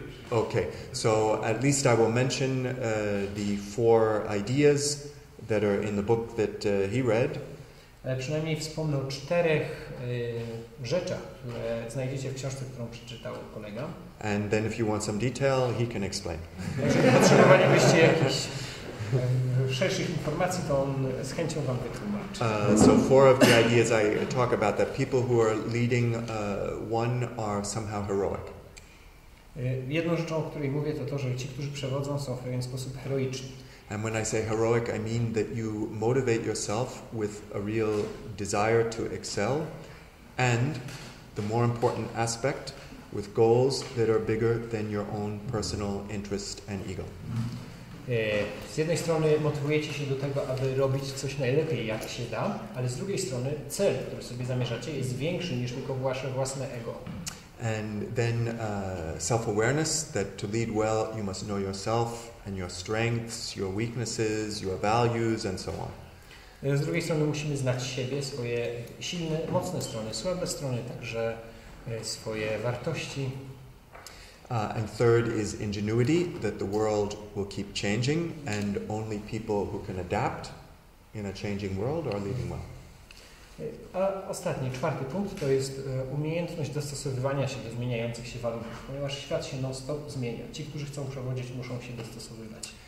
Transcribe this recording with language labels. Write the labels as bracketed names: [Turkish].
[English] Okay, so at least I will mention the 4 ideas that are in the book that he read. [Polish] Ale przynajmniej wspomnę o 4 rzeczach, które znajdziecie w książce, którą przeczytał kolega. [English] And then if you want some detail, he can explain. [Polish] Jeżeli potrzebowalibyście jakichś szerszych informacji, to on z chęcią Wam wytłumaczy. [English] So 4 of the ideas I talk about, that people who are leading one are somehow heroic. [Polish] Jedną rzeczą, o której mówię, to to, że ci, którzy przewodzą, są w pewien sposób heroiczni. [English] And when I say heroic, I mean that you motivate yourself with a real desire to excel, and the more important aspect, with goals that are bigger than your own personal interest and ego. [Polish] Z jednej strony motywujecie się do tego, aby robić coś najlepiej, jak się da, ale z drugiej strony cel, który sobie zamierzacie, jest większy niż tylko wasze własne ego. [English] And then self-awareness, that to lead well, you must know yourself and your strengths, your weaknesses, your values, and so on. [Polish] Z drugiej strony musimy znać siebie, swoje silne, mocne strony, słabe strony, także swoje wartości. [English] And third is ingenuity, that the world will keep changing and only people who can adapt in a changing world are living well. [Polish] A ostatni, czwarty punkt to jest umiejętność dostosowywania się do zmieniających się warunków, ponieważ świat się non-stop zmienia. Ci, którzy chcą przewodzić, muszą się dostosowywać.